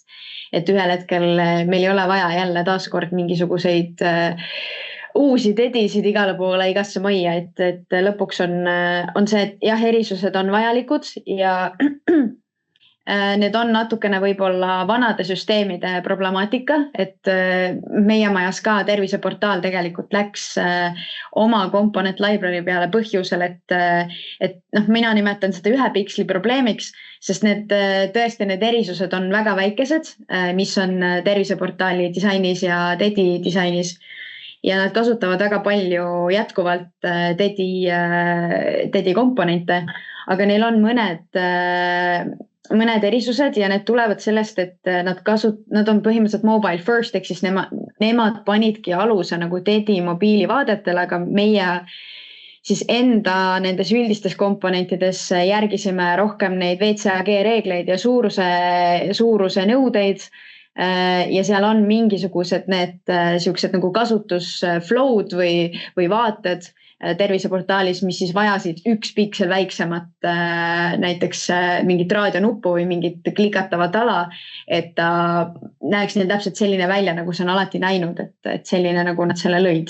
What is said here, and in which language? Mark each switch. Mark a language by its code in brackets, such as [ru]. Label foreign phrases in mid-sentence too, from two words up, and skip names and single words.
[et] Et ühel hetkel meil ei ole vaja jälle taaskord mingisuguseid uusi TEDisid igale poole, igasse majja, et lõpuks on see, et jah, erisused on vajalikud ja need on natukene võib-olla vanade süsteemide problemaatika, et meie majas ka terviseportaal tegelikult läks oma [en] component library [et] peale põhjusel, et mina nimetan seda 1 piksli probleemiks, sest tõesti need erisused on väga väikesed, mis on terviseportaali disainis ja TEDi disainis. Ja nad kasutavad väga palju jätkuvalt TEDi komponente, aga neil on mõned erisused ja need tulevad sellest, et nad on põhimõtteliselt [en] mobile first, [et] ehk siis nemad panidki aluse nagu TEDi mobiilivaadetele, aga meie siis enda nendes üldistes komponentides järgisime rohkem neid WCAG reegleid ja suuruse nõudeid. Ja seal on mingisugused need siuksed nagu kasutusflow'd või vaated terviseportaalis, mis siis vajasid 1 piksel väiksemat näiteks mingit raadionuppu või mingit klikatavat ala, et ta näeks neil täpselt selline välja, nagu see on alati näinud, et selline, nagu nad selle lõid.